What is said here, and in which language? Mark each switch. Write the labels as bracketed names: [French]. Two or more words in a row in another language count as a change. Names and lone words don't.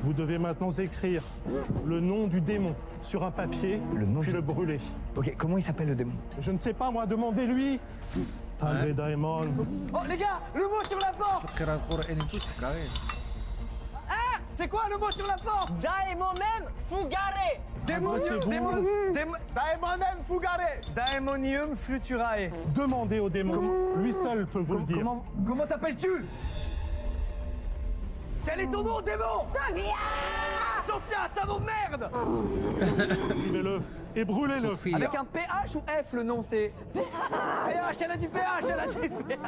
[French] Vous devez maintenant écrire le nom du démon sur un papier, puis le brûler. Ok, comment il s'appelle le démon? Je ne sais pas, moi, demandez-lui. [Latin] Salve, Daemon. [French] Oh les gars, le mot sur la porte. Ah, c'est quoi le mot sur la porte? [Latin] Daemon fugare. Daemonem fugare. Daemonium fluturae. [French] Demandez au démon. Lui seul peut vous le dire. Comment t'appelles-tu? Quel est ton nom, démon? Sophia, c'est un nom de merde. Écrivez-le et brûlez-le. Avec un PH ou F le nom c'est PH, elle a du PH, elle a du PH.